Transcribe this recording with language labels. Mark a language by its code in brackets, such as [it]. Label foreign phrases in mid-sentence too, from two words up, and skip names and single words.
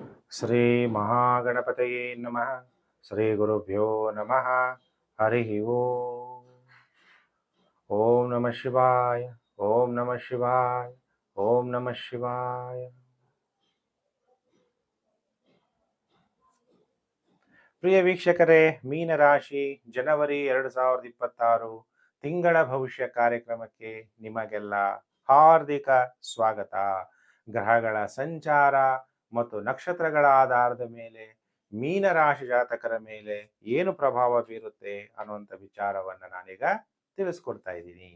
[sa] ಶ್ರೀ ಮಹಾಗಣಪತಯೇ ನಮಃ. ಶ್ರೀ ಗುರುಭ್ಯೋ ನಮಃ. ಹರಿ ಓಂ. ಓಂ ನಮಃ ಶಿವಾಯ. ಓಂ ನಮಃ ಶಿವಾಯ. ಓಂ ನಮಃ ಶಿವಾಯ. [kn] ಪ್ರಿಯ ವೀಕ್ಷಕರೇ, ಮೀನರಾಶಿ ಜನವರಿ 2026 ತಿಂಗಳ ಭವಿಷ್ಯ ಕಾರ್ಯಕ್ರಮಕ್ಕೆ ನಿಮಗೆಲ್ಲ ಹಾರ್ದಿಕ ಸ್ವಾಗತ. ಗ್ರಹಗಳ ಸಂಚಾರ ಮತ್ತು ನಕ್ಷತ್ರಗಳ ಆಧಾರದ ಮೇಲೆ ಮೀನರಾಶಿ ಜಾತಕರ ಮೇಲೆ ಏನು ಪ್ರಭಾವ ಬೀರುತ್ತೆ ಅನ್ನುವಂಥ ವಿಚಾರವನ್ನು ನಾನೀಗ ತಿಳಿಸ್ಕೊಡ್ತಾ ಇದ್ದೀನಿ.